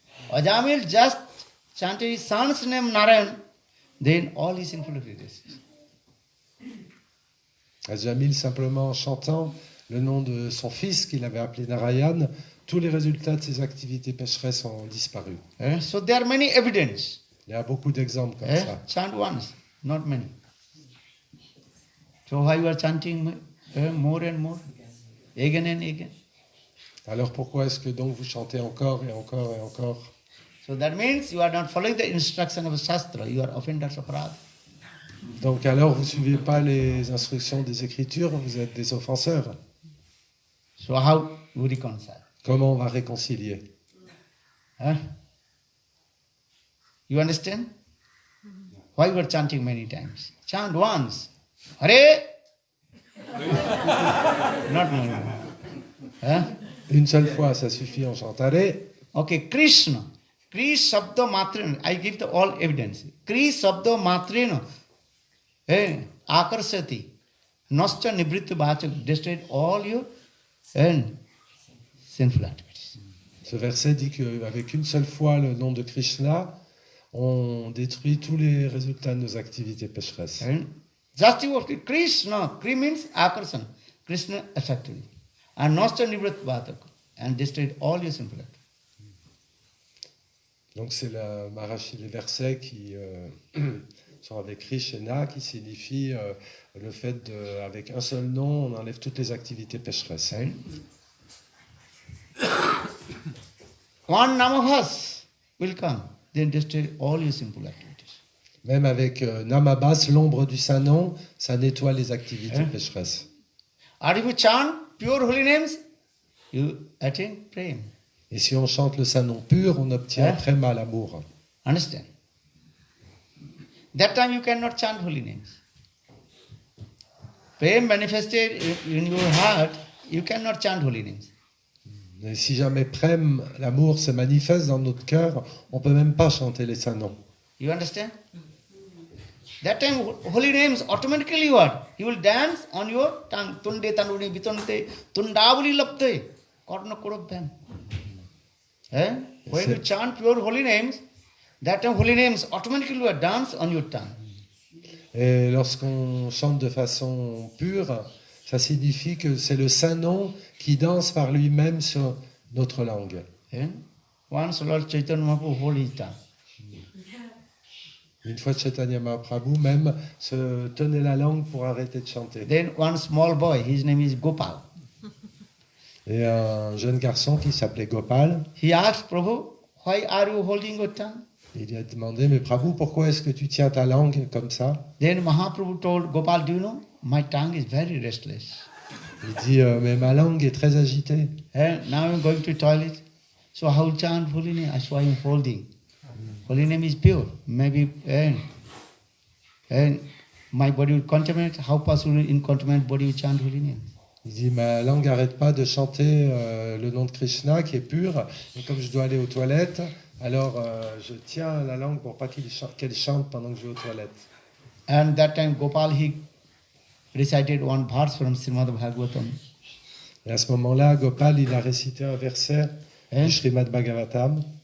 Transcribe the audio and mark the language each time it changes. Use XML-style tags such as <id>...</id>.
<en>Ajamil just chanted his son's name Narayan, then all his sinful activities.</en> <fr>Ajamil, simplement en chantant le nom de son fils qu'il avait appelé Narayan, tous les résultats de ses activités pécheresses ont disparu.</fr> <en>So there are many evidence.</en> <fr>Il y a beaucoup d'exemples comme ça.</fr> <en>Chant once, not many. So why you are chanting more and more, again and again?</en> <fr>Alors pourquoi est-ce que donc vous chantez encore et encore et encore?</fr> <en>So that means you are not following the instruction of Shastra. You are offenders of Radha.</en> <fr>Donc alors vous ne suivez pas les instructions des Écritures, vous êtes des offenseurs.</fr> <en>So how you reconcile?</en> <fr>Comment on va réconcilier?</fr> <en>You understand? Why you are chanting many times? Chant once. Hare! Not more.</en> <fr>Une seule fois, ça suffit, on chante Hare.</fr> <en>Okay, Krishna.</en> <sa>Kri Sabda Matrena.</sa> <en>I give the all evidence.</en> <sa>Kri Sabda Matrena. Akarsati. Nascha Nibritya Bhachak.</sa> <en>Destroyed all your sinful activities.</en> <fr>Ce verset dit qu'avec une seule fois le nom de Krishna, on détruit tous les résultats de nos activités pécheresses.</fr> <en>Just you Krishna. Kri means Akarsan. Krishna attracted. And</en> <sa>Nascha Nibritya Bhachak.</sa> <en>And destroyed all your sinful activities.</en> <fr>Donc c'est la Maharashi, les versets qui sont avec Krishna, qui signifie le fait qu'avec un seul nom, on enlève toutes les activités pécheresses.</fr> <en>One Namahas will come, then destroy all your sinful activities.</en> <fr>Même avec Namabas, l'ombre du Saint-Nom, ça nettoie les activités pécheresses.</fr> <en>Or if you chant pure holy names, you attain prema.</en> <fr>Et si on chante le Saint-Nom pur, on obtient très mal l'amour.</fr> <en>Understand? That time you cannot chant holy names. Prema manifested in your heart, you cannot chant holy names.</en> <fr>Et si jamais Prem, l'amour, se manifeste dans notre cœur, on peut même pas chanter les saints noms.</fr> <en>You understand? That time holy names automatically what? He will dance on your tongue.</en> <sa>Tunde tanuni bitonte tundavuli lapte. Korna korabdhan. Eh?</sa> <en>When you chant pure holy names, that time holy names automatically will dance on your tongue.</en> <fr>Et lorsqu'on chante de façon pure, ça signifie que c'est le saint nom qui danse par lui-même sur notre langue. Eh?</fr> <en>Once Lord Chaitanya Mahaprabhu hold his tongue.</en> <fr>Une fois, Chaitanya Mahaprabhu même se tenait la langue pour arrêter de chanter.</fr> <en>Then one small boy, his name is Gopal.</en> <fr>Et un jeune garçon qui s'appelait Gopal,</fr> <en>He asked Prabhu, why are you holding your tongue?</en> <fr>il lui a demandé, mais Prabhu, pourquoi est-ce que tu tiens ta langue comme ça?</fr> <en>Then Mahaprabhu told Gopal, do you know, my tongue is very restless.</en> <fr>Il dit, mais ma langue est très agitée.</fr> <en>And now I'm going to toilet. So how chant holy name? That's why I'm holding. Holy name is pure. Maybe and my body will contaminate. How possible in contaminated body you chant holy name?</en> <fr>Il dit, ma langue n'arrête pas de chanter le nom de Krishna qui est pur. Et comme je dois aller aux toilettes, alors je tiens la langue pour pas qu'elle chante pendant que je vais aux toilettes.</fr> <en>And that time Gopal, he recited one verse from Srimad Bhagavatam.</en> <fr>Et à ce moment-là, Gopal, il a récité un verset du Srimad Bhagavatam.</fr>